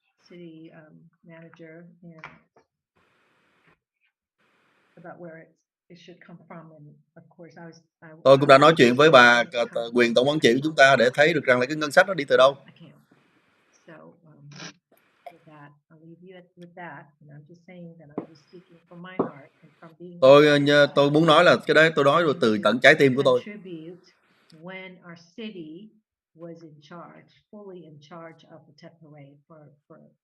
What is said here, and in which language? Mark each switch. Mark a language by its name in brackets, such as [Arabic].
[English] City manager and about where it should come from, and of course [Vietnamese] Tôi cũng đã nói chuyện với bà quyền tổng quản trị của chúng ta để thấy được rằng là cái ngân sách nó đi từ đâu. [English] So with that, I'll leave you with that, and I'm just saying that I'm just speaking from my heart and from being. [Vietnamese] Tôi muốn nói là cái đấy tôi nói rồi từ tận trái tim của tôi. [English] When our city was in charge, fully in charge of the Tet Parade for